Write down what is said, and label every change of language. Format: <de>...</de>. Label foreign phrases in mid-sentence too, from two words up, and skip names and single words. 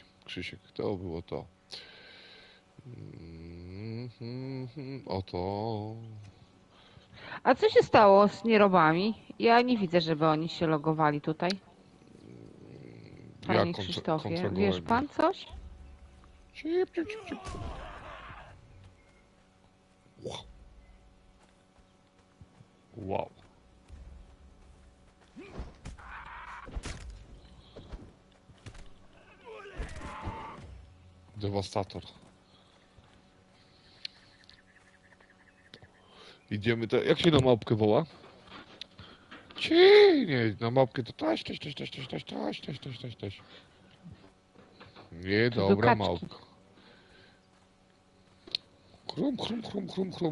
<pl>Krzysiek, to było to. Oto. A co się stało z nierobami? Ja nie widzę, żeby oni się logowali tutaj. Panie Krzysztofie, wiesz pan coś? Cip, cip, cip, cip. Wow. Dewastator. Idziemy jak się na małpkę woła? Nie, na małpkę to taś. Nie, To dobra kaczki. małpka. Chrum.</pl>